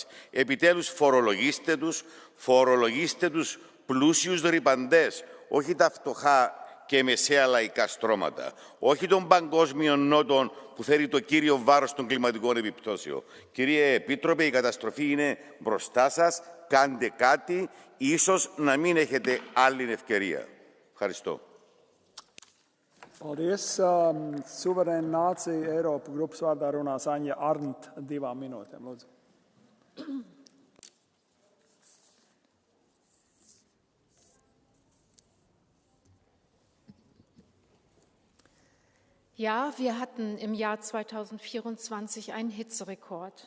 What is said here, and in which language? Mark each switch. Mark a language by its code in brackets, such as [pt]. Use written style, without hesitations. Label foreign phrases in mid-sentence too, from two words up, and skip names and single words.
[el] Επιτέλους φορολογήστε τους πλούσιους ρυπαντές, όχι τα φτωχά και μεσαία λαϊκά στρώματα, όχι τον παγκόσμιο νότον που φέρει το κύριο βάρος των κλιματικών επιπτώσεων. Κύριε Επίτροπε, η καταστροφή είναι μπροστά σας. Κάντε κάτι, ίσως να μην έχετε άλλη ευκαιρία. Ευχαριστώ. [lv] Paldies. Suverēna nācija Eiropa grupas vārdā runās Aņa Arndt 2 minūtēm. Lūdzu. [de] Ja, wir hatten im Jahr 2024 einen Hitzerekord.